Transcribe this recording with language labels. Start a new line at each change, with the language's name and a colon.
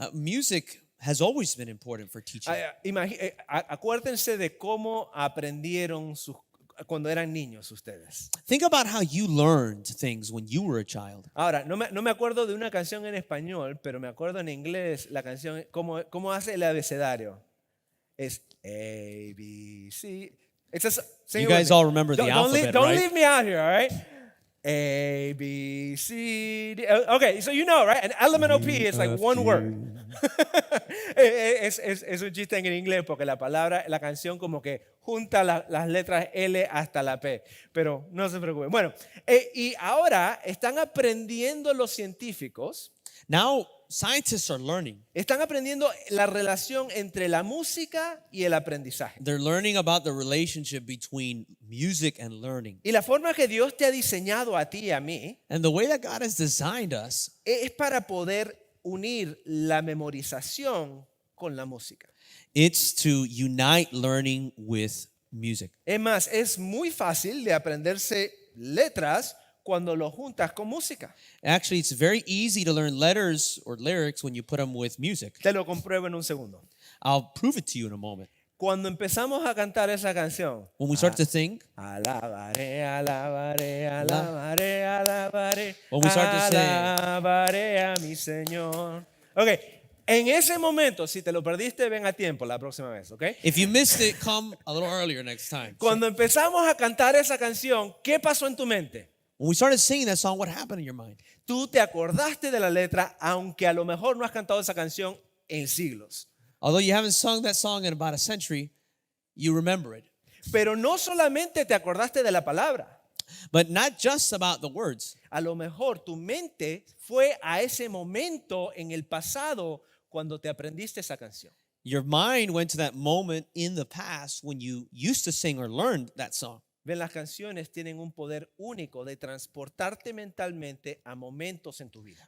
English: Music has always been important for teaching.
Spanish: Acuérdense de cómo aprendieron cuando eran niños ustedes.
English: Think about how you learned things when you were a child.
Spanish: Ahora, no me acuerdo de una canción en español, pero me acuerdo en inglés la canción, cómo hace el abecedario. Es A, B, C.
English: You guys all remember the alphabet, don't right? leave me out here, all right? A, B, C, D. Okay, so you know, right? An elemental P is like one word.
Spanish: es un chiste en el inglés porque la canción como que junta las letras L hasta la P. Pero no se preocupen. Bueno, y ahora están aprendiendo los científicos.
English: Now scientists are learning.
Spanish: Están aprendiendo la relación entre la música y el aprendizaje.
English: They're learning about the relationship between music and learning.
Spanish: Y la forma que Dios te ha diseñado a ti y a mí
English: And the way that God has designed us
Spanish: es para poder unir la memorización con la música.
English: it's to unite learning with music.
Spanish: Es más, es muy fácil de aprenderse letras cuando lo juntas con música.
English: Actually, it's very easy to learn letters or lyrics when you put them with music.
Spanish: Te lo compruebo en un segundo.
English: I'll prove it to you in a moment.
Spanish: Cuando empezamos a cantar esa canción,
English: When we start to sing,
Spanish: alabaré, alabaré, alabaré, alabaré,
English: When we start to sing.
Spanish: alabaré a mi Señor. Ok, en ese momento, si te lo perdiste, ven a tiempo la próxima vez, ok.
English: if you missed it, come a little earlier next time.
Spanish: Cuando empezamos a cantar esa canción, ¿qué pasó en tu mente?
English: When we started singing that song, what happened in your mind?
Spanish: Tú te acordaste de la letra, aunque a lo mejor no has cantado esa canción en siglos.
English: Although you haven't sung that song in about a century, you remember it.
Spanish: Pero no solamente te acordaste de la palabra.
English: But not just about the words.
Spanish: A lo mejor tu mente fue a ese momento en el pasado cuando te aprendiste esa canción.
English: Your mind went to that moment in the past when you used to sing or learned that song.
Spanish: Ven, las canciones tienen un poder único de transportarte mentalmente a momentos en tu vida.